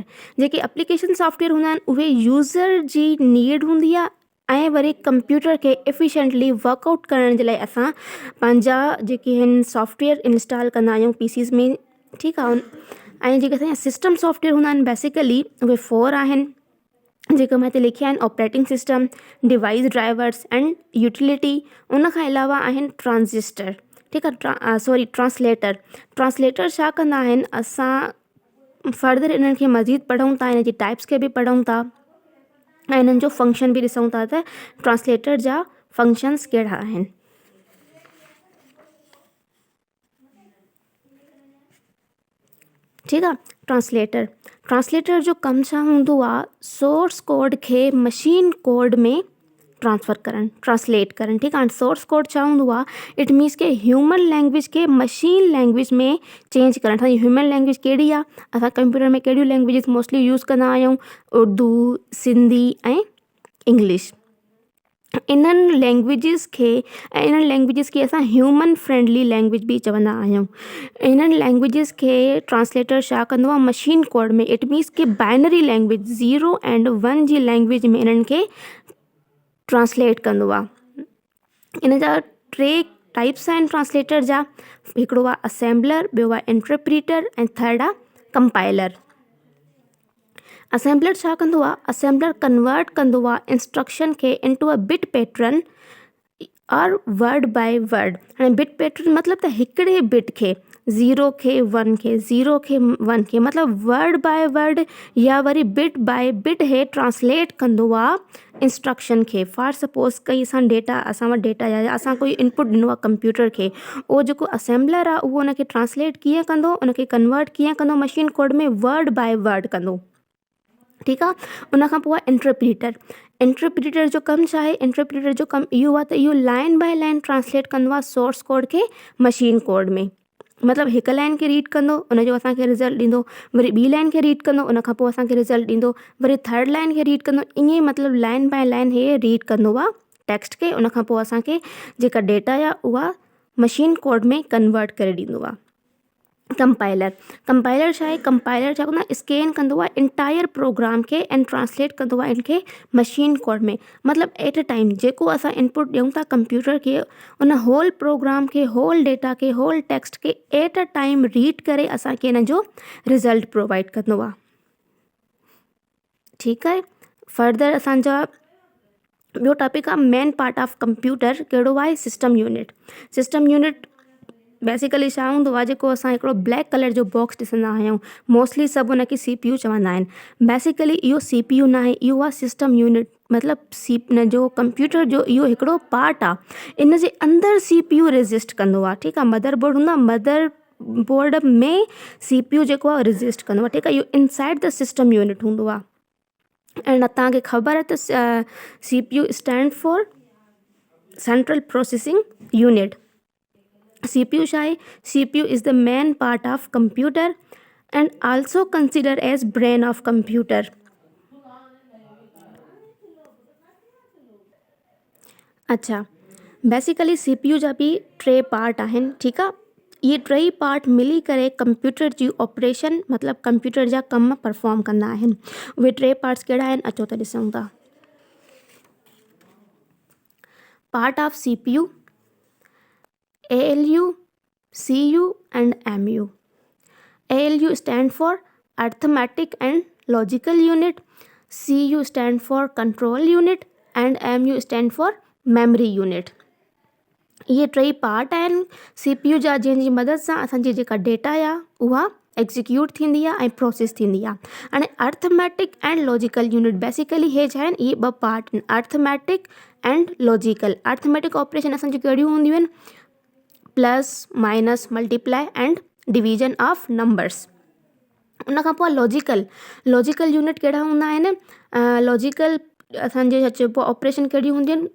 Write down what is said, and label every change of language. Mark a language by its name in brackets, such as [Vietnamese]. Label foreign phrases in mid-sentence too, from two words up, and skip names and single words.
[Sindhi] जेके [English] application software [Sindhi] हूंदा आहिनि उहे यूज़र जी नीड हूंदी आहे ऐं वरी कंप्यूटर खे [English] efficiently workout [Sindhi] करण जे लाइ असां पंहिंजा जेके आहिनि [English] software install [Sindhi] कंदा आहियूं PCs में। ठीकु आहे, ऐं जेके असांजा [English] system software [Sindhi] हूंदा आहिनि बेसिकली उहे 4 आहिनि जेके मां हिते लिखिया आहिनि। [English] Operating system, device drivers and utility. [Sindhi] उन खां अलावा आहिनि ट्रांजिस्टर। ठीकु आहे, ट्रांसलेटर छा कंदा आहिनि, असां फर्दर इन्हनि खे मज़ीद पढ़ूं था, हिन जी टाइप्स खे बि पढ़ूं था ऐं इन्हनि जो फंक्शन बि ॾिसूं था त ट्रांसलेटर जा फंक्शन्स कहिड़ा आहिनि। ठीकु आहे, ट्रांसलेटर जो कमु छा हूंदो आहे, [English] source code [Sindhi] खे [English] machine code [Sindhi] में ट्रांसलेट करणु। ठीकु आहे, [English] source code [Sindhi] छा हूंदो आहे, [English] it means [Sindhi] के [English] human language [Sindhi] खे [English] machine language [Sindhi] में चेंज करणु। असांजी [English] human language [Sindhi] कहिड़ी आहे, असां कंप्यूटर में कहिड़ियूं [English] languages mostly use [Sindhi] कंदा आहियूं, उर्दू, सिंधी ऐं इंग्लिश। इन्हनि लैंग्वेजिस खे असां [English] human friendly language [Sindhi] बि चवंदा आहियूं। इन्हनि लैंग्वेजिस खे ट्रांसलेटर छा कंदो आहे, [English] machine code [Sindhi] में, [English] it means [Sindhi] के [English] binary language 0 and 1 [Sindhi] जी लैंग्वेज में इन्हनि खे ट्रांसलेट कंदो आहे। इन जा 3 टाइप्स आहिनि ट्रांसलेटर जा। हिकिड़ो आहे असेंबलर, ॿियो आहे इंटरप्रीटर ऐं थर्ड आहे कंपाइलर। असेंबलर छा कंदो आहे, असेंबलर कन्वर्ट कंदो आहे इंस्ट्रक्शन खे [English] into a bit pattern [Sindhi] और [English] word by word. [Sindhi] हाणे [English] bit pattern [Sindhi] मतिलबु त हिकिड़े बिट खे 0 खे 1 खे 0 खे 1 खे मतिलबु [English] word by word [Sindhi] या वरी [English] bit by bit [Sindhi] हे ट्रांसलेट कंदो आहे इंस्ट्रक्शन खे। [English] for suppose [Sindhi] कई असां वटि डेटा या असां कोई इनपुट ॾिनो आहे कंप्यूटर खे, उहो जेको असेंबलर आहे उहो उनखे ट्रांसलेट कीअं कंदो, उनखे कन्वर्ट कीअं कंदो [English] machine code [Sindhi] में, [English] word by word [Sindhi] कंदो। ठीकु आहे, उन खां पोइ आहे इंटरप्रीटर जो कमु छा आहे, इंटरप्रीटर जो कमु इहो आहे त इहो [English] line by line [Sindhi] ट्रांसलेट कंदो आहे [English] source code [Sindhi] खे [English] machine code [Sindhi] में। मतिलबु हिकु लाइन खे रीड कंदो, उनजो असांखे रिज़ल्ट ॾींदो, वरी ॿी लाइन खे रीड कंदो, उन खां पोइ असांखे रिज़ल्ट ॾींदो, वरी [English] third line [Sindhi] खे रीड कंदो, ईअं ई मतिलबु [English] line by line [Sindhi] हे रीड कंदो आहे टेक्स्ट खे। उन खां पोइ असांखे जेका डेटा आहे उहा [English] machine code [Sindhi] में कन्वर्ट करे ॾींदो आहे। कंपाइलर छा आहे? कंपाइलर छा कंदो आहे? स्कैन कंदो आहे [English] entire program [Sindhi] खे [English] and translate [Sindhi] कंदो आहे इनखे [English] machine code [Sindhi] में। मतिलबु [English] at a time [Sindhi] जेको असां इनपुट ॾियूं था कंप्यूटर खे, उन [English] whole program [Sindhi] खे, [English] whole data [Sindhi] खे, [English] whole text [Sindhi] खे [English] at a time [Sindhi] रीड करे असांखे इन जो [English] result provide [Sindhi] कंदो आहे। ठीकु आहे। फर्दर असांजा ॿियो टॉपिक आहे [English] main part of computer [Sindhi] कहिड़ो आहे? [English] System unit. system unit [Sindhi] बेसिकली छा हूंदो आहे? जेको असां हिकिड़ो [English] black colour [Sindhi] जो बॉक्स ॾिसंदा आहियूं, मोस्टली सभु हुनखे CPU चवंदा आहिनि। बेसिकली इहो CPU न आहे, इहो आहे [English] system unit. [Sindhi] मतिलबु न जो कंप्यूटर जो इहो हिकिड़ो पार्ट आहे, इन जे अंदरि CPU रेजिस्ट कंदो आहे। ठीकु आहे। [English] mother board [Sindhi] हूंदो आहे, [English] mother board [Sindhi] में CPU जेको आहे रेजिस्ट कंदो आहे। ठीकु आहे। इहो [English] inside the system unit [Sindhi] हूंदो आहे। ऐं तव्हांखे ख़बर आहे त [English] CPU stand for central processing unit. [Sindhi] CPU छा आहे? [English] CPU is the main part of computer and also considered as brain of computer. [Sindhi] अच्छा, बेसिकली CPU जा बि 3 पार्ट आहिनि। ठीकु आहे। इहे 3 पार्ट मिली करे कंप्यूटर जी ऑपरेशन मतिलबु कंप्यूटर जा कम परफॉर्म कंदा आहिनि। उहे 3 पार्ट्स कहिड़ा आहिनि? अचो त ॾिसूं था। [English] part of CPU, ALU, CU and MU. ALU stand for arithmetic and logical unit, CU stand for control unit and MU stand for memory unit. [Sindhi] इहे 3 पार्ट आहिनि CPU जा, जंहिंजी मदद सां असांजी जेका डेटा आहे उहा एग्जीक्यूट थींदी आहे ऐं प्रोसेस थींदी आहे। हाणे [English] arithmetic and logical unit [Sindhi] बेसिकली हे छा आहिनि? इहे 2 पार्ट आहिनि, [English] Arithmetic and logical. arithmetic operation [Sindhi] असांजी कहिड़ियूं हूंदियूं आहिनि? [English] Plus, minus, multiply and division of numbers. [Sindhi] उन खां पोइ [English] logical unit [Sindhi] कहिड़ा हूंदा आहिनि? लॉजिकल असांजे छा चइबो आहे ऑपरेशन कहिड़ी हूंदियूं आहिनि?